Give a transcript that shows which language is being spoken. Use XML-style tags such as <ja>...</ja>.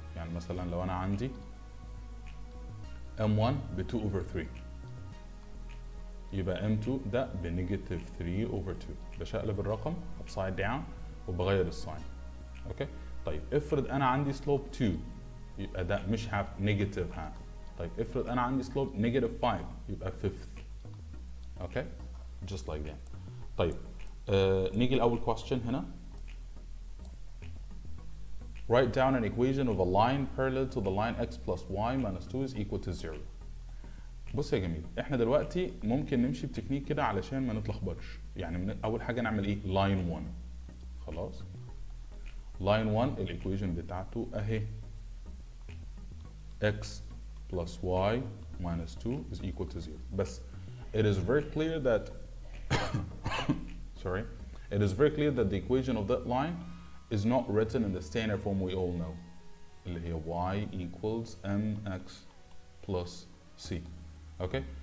<ar>يعني مثلا لو انا عندي m1 ب</ar> <en>2 over 3</en> <ar>يبقى m2 ده ب</ar> <en>-3 over 2.</en> <ar>بشقلب الرقم</ar> <en>upside down</en> <ar>وبغير الساين. اوكي. طيب افرض انا عندي سلوب 2 يبقى ده مش نيجاتيف هاف. طيب افرض انا عندي سلوب -5 يبقى fifth.</ar> <en>Okay just like that.</en> <ar>طيب نيجي لاول question هنا.</ar> <en>Write down an equation of a line parallel to the line x plus y minus 2 is equal to 0.</en> <ar>بص يا جميل، احنا دلوقتي ممكن نمشي بتكنيك كده علشان ما نتلخبطش. يعني اول حاجه نعمل ايه؟ line 1. خلاص.</ar> <en>line 1</en> <ar>الايكويشن بتاعته اهي</ar> <en>x plus y minus 2 is equal to 0. بس it is very clear that sorry, it is very clear that the equation of that line is not written in the standard form we all know,</en> <ar>اللي هي</ar> <en>y equals mx plus c. Okay.</en>